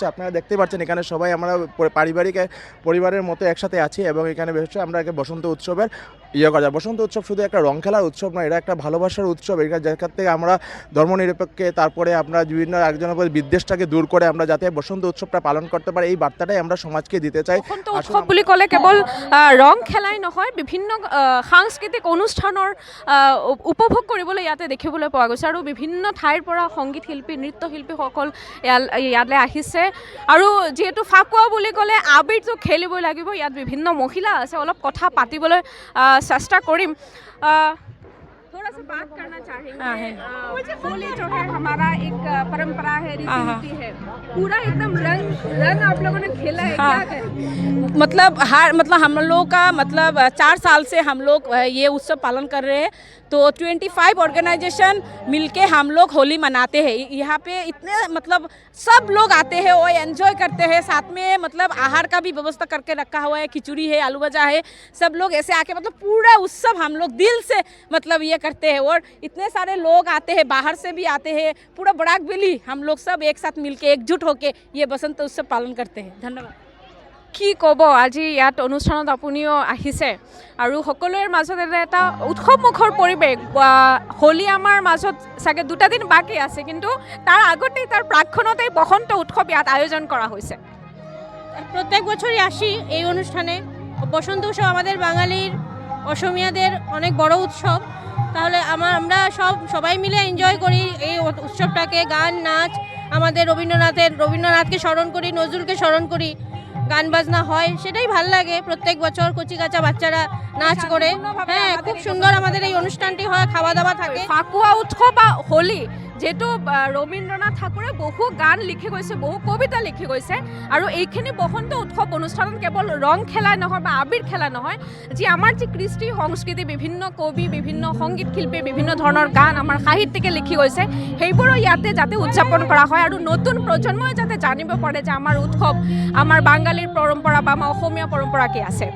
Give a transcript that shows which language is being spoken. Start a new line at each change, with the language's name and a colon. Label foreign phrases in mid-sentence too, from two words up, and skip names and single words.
Bangla: আপনারা দেখতে পাচ্ছেন এখানে সবাই আমরা পরিবারের মতো একসাথে আছি এবং এখানে বেশি আমরা বসন্ত উৎসবের করা যায়। বসন্ত উৎসব শুধু একটা রং খেলার উৎসব নয়, এটা একটা ভালোবাসার উৎসব। এটা যেখান থেকে আমরা ধর্মনিরপেক্ষে, তারপরে আমরা বিভিন্ন একজনের উপর বিদ্বেষটাকে দূর করে আমরা যাতে বসন্ত উৎসবটা পালন করতে পারি, এই বার্তাটাই আমরা সমাজকে দিতে চাই।
Assamese: বসন্ত উৎসৱ বুলি ক'লে কেৱল ৰং খেলাই নহয়, বিভিন্ন সাংস্কৃতিক অনুষ্ঠানৰ উপভোগ কৰিবলৈ ইয়াতে দেখিবলৈ পোৱা গৈছে আৰু বিভিন্ন ঠাইৰ পৰা সংগীত শিল্পী, নৃত্যশিল্পীসকল ইয়ালৈ আহিছে। আৰু যিহেতু ফাকুৱা বুলি ক'লে আবিৰটো খেলিবই লাগিব, ইয়াত বিভিন্ন মহিলা আছে, অলপ কথা পাতিবলৈ চেষ্টা কৰিম।
Hindi: थोड़ा सा बात करना चाहेंगे। होली जो है हमारा एक परंपरा है, रीति नीति है, पूरा एकदम रंग आप लोगों ने खेला है। क्या कहें? मतलब हम लोग का 4 साल से हम लोग ये उत्सव पालन कर रहे हैं, तो 25 ऑर्गेनाइजेशन मिलके हम लोग होली मनाते हैं। यहाँ पे इतने सब लोग आते हैं और एंजॉय करते हैं, साथ में आहार का भी व्यवस्था करके रखा हुआ है, खिचड़ी है, आलू भजा है, सब लोग ऐसे आके पूरा उत्सव हम लोग दिल से ये करते हैं। और इतने सारे लोग आते हैं, बाहर से भी आते हैं, पूरा बड़ाक बेली हम लोग सब एक साथ मिलके एकजुट होके ये बसंत उत्सव पालन करते हैं। धन्यवाद।
Assamese: কি ক'ব, আজি ইয়াত অনুষ্ঠানত আপুনিও আহিছে আৰু সকলোৰে মাজত এটা উৎসৱমুখৰ পৰিৱেশ। হোলী আমাৰ মাজত চাগে 2 দিন বাকী আছে, কিন্তু তাৰ আগতেই, তাৰ প্ৰাক্ষণতেই বসন্ত উৎসৱ ইয়াত
Bangla: আয়োজন করা হয়েছে। প্রত্যেক বছরই আসি এই অনুষ্ঠানে। বসন্ত উৎসব আমাদের বাঙালির, অসমিয়াদের অনেক বড় উৎসব। তাহলে আমরা সবাই মিলে এনজয় করি এই উৎসবটাকে। গান, নাচ, আমাদের রবীন্দ্রনাথকে স্মরণ করি, নজরুলকে স্মরণ করি, গান বাজনা হয়, সেটাই ভাল লাগে। প্রত্যেক বছর কচি কাঁচা বাচ্চারা নাচ করে, হ্যাঁ, খুব সুন্দর আমাদের এই অনুষ্ঠানটি হয়। খাওয়া দাওয়া থাকে।
Assamese: ফাকুৱা উৎসৱ বা হোলী, যেহেতু ৰবীন্দ্ৰনাথ ঠাকুৰে বহু গান লিখি গৈছে, বহু কবিতা লিখি গৈছে, আৰু এইখিনি বসন্ত উৎসৱ অনুষ্ঠানত কেৱল ৰং খেলা নহয় বা আবিৰ খেলা নহয়, যি আমাৰ যি কৃষ্টি সংস্কৃতি, বিভিন্ন কবি, বিভিন্ন সংগীত শিল্পী, বিভিন্ন ধৰণৰ গান আমাৰ সাহিত্যিকে লিখি গৈছে, সেইবোৰো ইয়াতে যাতে উদযাপন কৰা হয় আৰু নতুন প্ৰজন্মই যাতে জানিব পাৰে যে আমাৰ উৎসৱ, আমাৰ বাঙালীৰ পৰম্পৰা বা আমাৰ অসমীয়া পৰম্পৰা কি আছে।